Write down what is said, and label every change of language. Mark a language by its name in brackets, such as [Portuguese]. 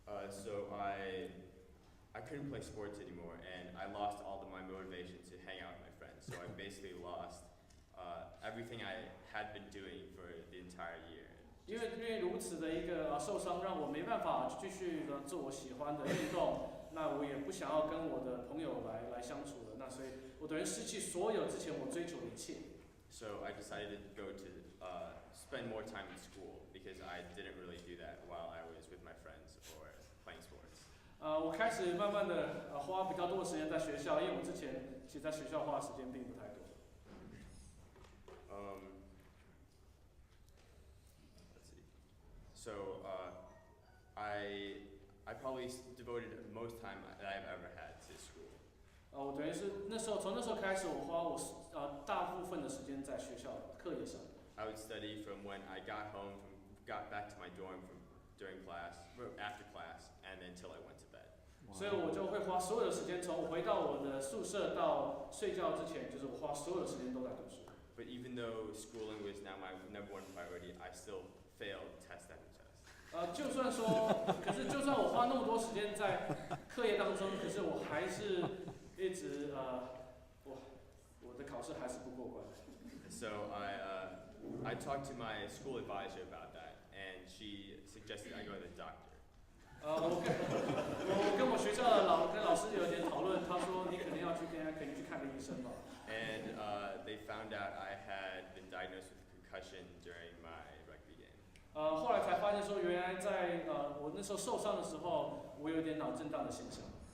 [English] So I couldn't play sports anymore, and I lost all of my motivation to hang out with my friends. So I basically lost everything I had been doing for the entire year. [Chinese] 因为如此的一个受伤，让我没办法继续做我喜欢的运动，那我也不想要跟我的朋友来相处了，那所以我等于失去所有之前我追求的一切。 [English] So I decided to go to spend more time in school because I didn't really do that while I was with my friends or playing sports. [Chinese] 我开始慢慢的花比较多的时间在学校，因为我之前其实在学校花的时间并不太多。 [English] Let's see. So I probably devoted most time that I've ever had to school. [Chinese] 我等于是从那时候开始，我花大部分的时间在学校课业上。 [English] I would study from when I got back to my dorm during class, after class, and until I went to bed. [Chinese] 所以我就会花所有的时间，从我回到我的宿舍到睡觉之前，就是我花所有的时间都在读书。 [English] But even though schooling was now my number one priority, I still failed test after test. [Chinese] 就算我花那么多时间在课业当中，可是我还是一直我的考试还是不过关。 [English] So I talked to my school advisor about that, and she suggested I go to the doctor. [Chinese] 我跟我学校的老师有点讨论，他说你可能要去看个医生吧。 [English] And they found out I had been diagnosed with concussion during my rugby game. [Chinese] 后来才发现说，原来在我那时候受伤的时候，我有点脑震荡的现象。